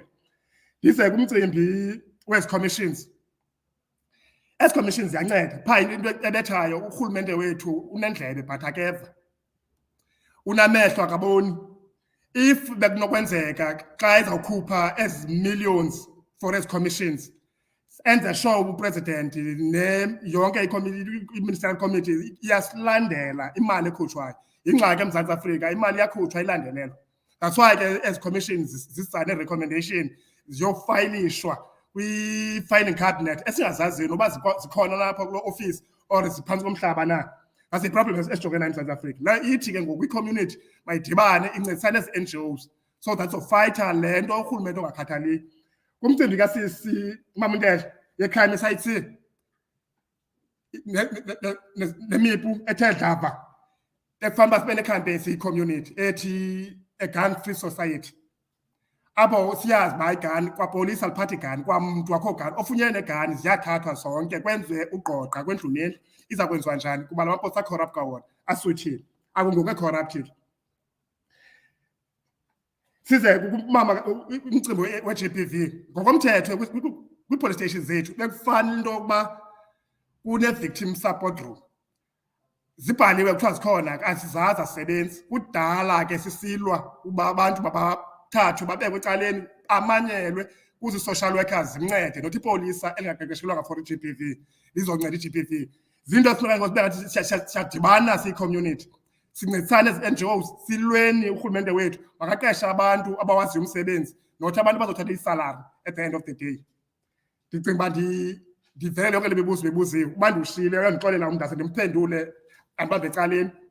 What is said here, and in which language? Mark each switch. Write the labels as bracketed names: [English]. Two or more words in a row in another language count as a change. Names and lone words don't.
[Xhosa] Ndize kumcimbi wezi commissions. Ezi commissions ziyanceda phaa into ebethayo urhulumente wethu unendlebe but akeva unamehlo akaboni. If bekunokwenzeka xa ezawukhupha ezi millions for ezi commissions enze sure upresident yonke i-ministerial committee iyasilandela imali ekhutshwayo. Yingxaki eMzantsi Afrika imali iyakhutshwa ilandelelwa. [English] That's why [Xhosa] ke ezi commissions zisa ne-recommendation ziyofayilishwa kwi- [English] filing cabinet [Xhosa] esingazaziyo noba zikhona lapha kuloo office or ziphantsi komhlaba na. [English] That's the problem [Xhosa] esijongene nayo eMzantsi Afrika. La ithi ke ngoku i-community mayidibane incedisane ezi-NGOs [English] so that [Xhosa] zofayitha le nto urhulumente ongakhathaliyo. Kumcimbi kasisi uMamundela ye-crime e-site C nemipu ethe dlava ekufanele uba sibe nekhampeyini siyi-community ethi [English] a gun-free society [Xhosa] apho siyazi uba igani kwapolisa liphatha igani kwamntu wakho gani ofunyenwe negani ziyathathwa zonke kwenziwe ugqogqa kwendlu nendlu iza kwenziwa njani kuba la mapolisa acorrupt kwawona aswithile akungoku e-corrupted. Size kumama umcimbi we-GBV ngokomthetho kwi-police station zethu bekufanele into yokuba kune- [English] victim support room [Xhosa] zibhaliwe kuthiwa zikhona asizazi asebenzi kudala ke sisilwa uba abantu babathathwe babekwe ecaleni amanyelwe kuze i-social workers zimncede nothi ipolisa elingaqeqeshelwanga for i-GBV lizonceda i-GBV. Zinto efuneka ngokuthi siyadibana siyi-community sincedisane ezi-NGOs silweni urhulumente wethu makaqeshe abantu abawaziyo umsebenzi nothi abantu bazothatha isalari [English] at the end of the day. [Xhosa] Ndicinga uba ndivele yonke le mibuzo bebuziwe uba ndiwushiyile uyandixolela umntu ase ndimphendule andibambe ecaleni.